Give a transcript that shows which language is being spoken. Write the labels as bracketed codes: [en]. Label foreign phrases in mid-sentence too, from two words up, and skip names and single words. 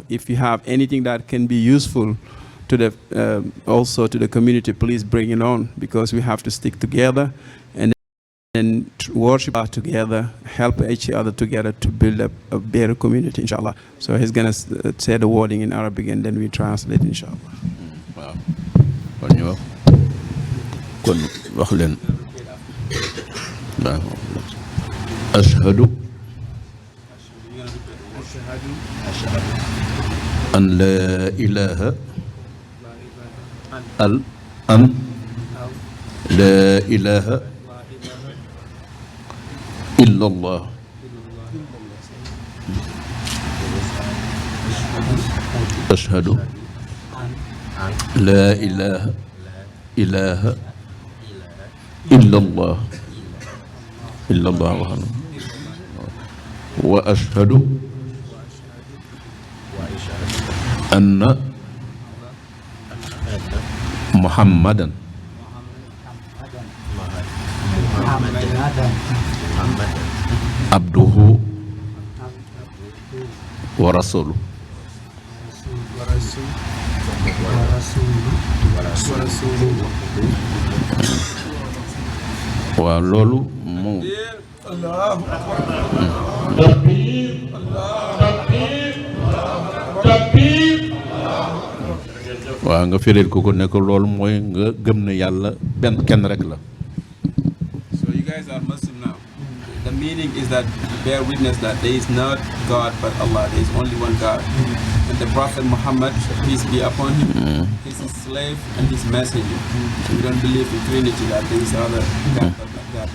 [en] If you have anything that can be useful to the also to the community, please bring it on, because we have to stick together and worship together, help each other together to build up a better community, inshallah. So he's going to say the wording in Arabic and then we translate, inshallah. [ar] Wow. [wo] Kon wax leen [ar] أشهد أن لا إله لا إله إلا الله أشهد لا إله إلا الله وأشهد أن محمدا عبده ورسوله. [wo] waaw loolu moom waaw nga firil ko ne ko loolu mooy nga gëm ne yàlla benn kenn rek la. [en] So you guys are Muslim now. The meaning is that bear witness that there is not God but Allah. There is only one God. And the Prophet Muhammad, peace be upon him, is his slave and his messenger. We don't believe in Trinity, that there is other God but not God.